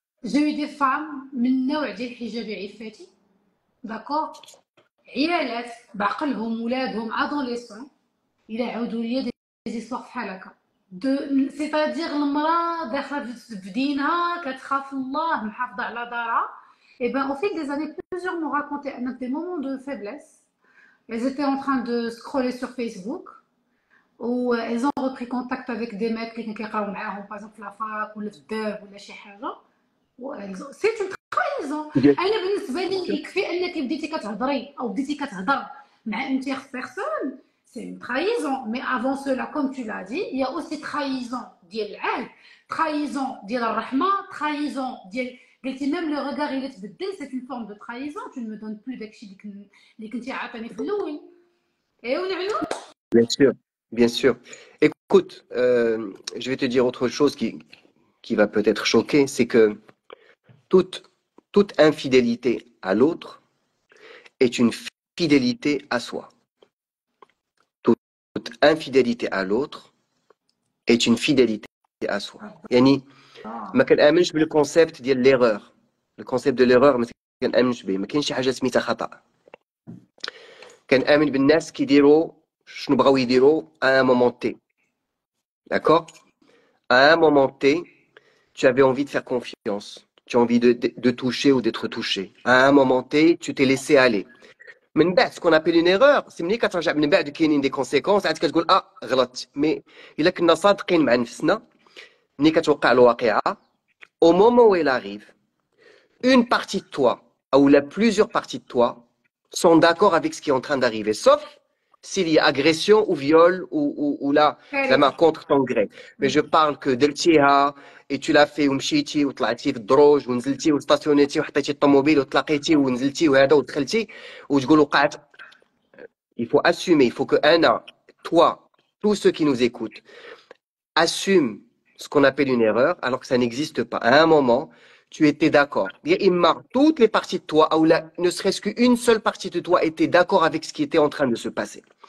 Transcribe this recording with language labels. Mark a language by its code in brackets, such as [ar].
[fr] j'ai eu des femmes [ar] من النوع ديال الحجابي عفاتي داكور عيالات بعقلهم ولادهم ادوليسون الى عاودوا ليا دي زيستوار بحال هكا سيتادير المراه داخله في دينها كتخاف الله محافظه على دارها [fr] et ben au fil des années plusieurs m'ont raconté des moments de faiblesse. Elles étaient en train de scroller sur Facebook ou elles ont repris contact avec des mecs [ar] اللي كانوا كيقراو معاهم باغ في لافاك ولا في الدار ولا شي حاجه. [fr] سي اون ترايزون. [ar] انا بالنسبه لي يكفي انك بديتي كتهضري او بديتي كتهضر مع [fr] une tierce personne, c'est une trahison. Mais avant cela, comme tu l'as dit, il y a aussi trahison [ar] ديال العهد, [fr] trahison [ar] ديال الرحمه, [fr] trahison [ar] ديال قلتي [fr] même le regard il [ar] يتبدل, [fr] c'est une forme de trahison. Tu ne me donnes plus [ar] داكشي اللي كنتي عاطيني في الاول. ايوا نعلو. [fr] Bien sûr, bien sûr. Écoute, je vais te dire autre chose qui va peut-être choquer, c'est que toute infidélité à l'autre est une fidélité à soi. Toute infidélité à l'autre est une fidélité à soi. [ar] يعني ما كنآمنش بالكونسيبت ديال l'erreur. [fr] Le concept de l'erreur [ar] ما كنآمنش به. ما كاينش شي حاجه سميتها خطأ. كنآمن بالناس كيديروا شنو بغاو يديروا [fr] à un moment T. D'accord? À un moment T, tu avais envie de faire confiance. Tu as envie de toucher ou d'être touché. À un moment T, tu t'es laissé aller. [ar] من بعد [fr] ce qu'on appelle une erreur, c'est [ar] ملي كترجع من بعد كاينين [fr] des conséquences [ar] عاد كتقول غلطت. [fr] Mais [ar] إلا كنا صادقين مع نفسنا ملي كتوقع الواقعة, [fr] au moment où elle arrive, une partie de toi ou plusieurs parties de toi sont d'accord avec ce qui est en train d'arriver, sauf s'il y a agression ou viol ou là, [ar] زعما [fr] contre ton gré. Mais je parle que [ar] درتيها [fr] et tu l'as fait [ar] ومشيتي وطلعتي في الدروج ونزلتي وستاسيونيتي وحطيتي الطوموبيل وتلاقيتي ونزلتي وهذا ودخلتي وتقول وقعت. [fr] Il faut assumer, il faut que toi, tous ceux qui nous écoutent, assument ce qu'on appelle une erreur alors que ça n'existe pas. À un moment, tu étais d'accord. Toutes les parties de toi, ou ne serait-ce qu'une seule partie de toi était d'accord avec ce qui était en train de se passer.